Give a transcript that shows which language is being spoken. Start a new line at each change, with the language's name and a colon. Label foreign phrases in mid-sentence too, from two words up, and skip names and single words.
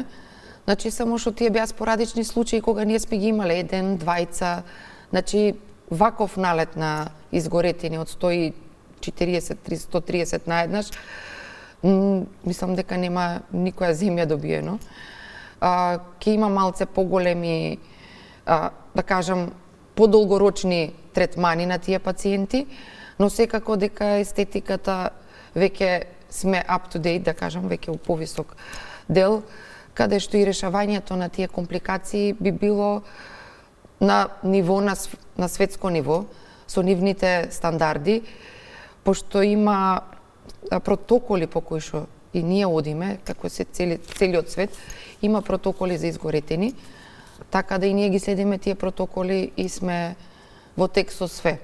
Macedonian: Значи само што тие беа спорадични случаи кога ние сме ги имале еден, двајца, значи ваков налет на изгоретини од 140-130 наеднаш, мислам дека нема никоја земја добиено. Ќе има малце поголеми, да кажам, подолгорочни третмани на тие пациенти, но секако дека естетиката веќе сме
English: up to date,
Macedonian: да кажам, веќе у повисок дел, каде што и решавањето на тие компликации би било на ниво, на светско ниво, со нивните стандарди, пошто има протоколи по кои што и ние одиме, како се целиот свет, има протоколи за изгоретени, така да и ние ги следиме тие протоколи и сме во тек со све.